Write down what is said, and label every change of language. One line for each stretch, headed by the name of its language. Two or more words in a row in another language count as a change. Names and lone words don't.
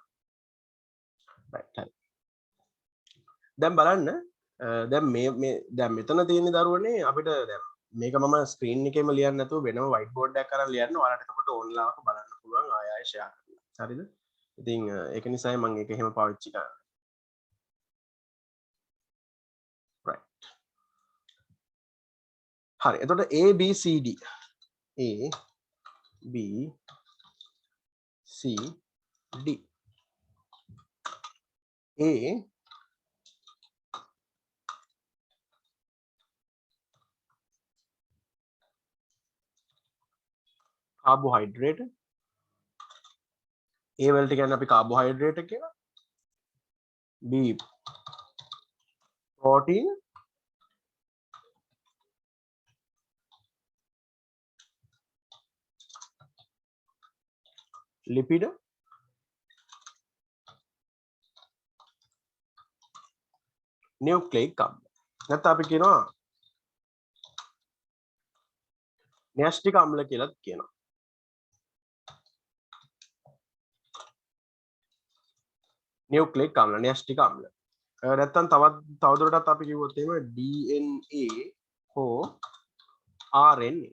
Sinhala: රයිට් හරි. දැන් බලන්න දැන් මේ දැන් මෙතන තියෙන දරුවනේ අපිට දැන් මේක මම ස්ක්‍රීන් එකේම ලියන්න නැතුව වෙනම
English: white board
Sinhala: එකක් අරන් ලියන්න ඔයාලට එතකොට ඕන්ලාවක බලන්න පුළුවන් ආය ආය share කරලා. හරිද? ඉතින් ඒක නිසායි මම ඒක එහෙම පාවිච්චි කරන්නේ. right. හරි. එතකොට A B C D A B C D A carbohydrate A වලට කියන්නේ අපි carbohydrate කියලා B
English: protein lipid nucleic acid
Sinhala: නැත්නම් අපි කියනවා න්‍යෂ්ටික අම්ල කියලාත් කියනවා. නියුක්ලික් අම්ල න්‍යෂ්ටික අම්ල. නැත්තම් තවදුරටත් අපි කිව්වොත් එහෙම DNA හෝ RNA.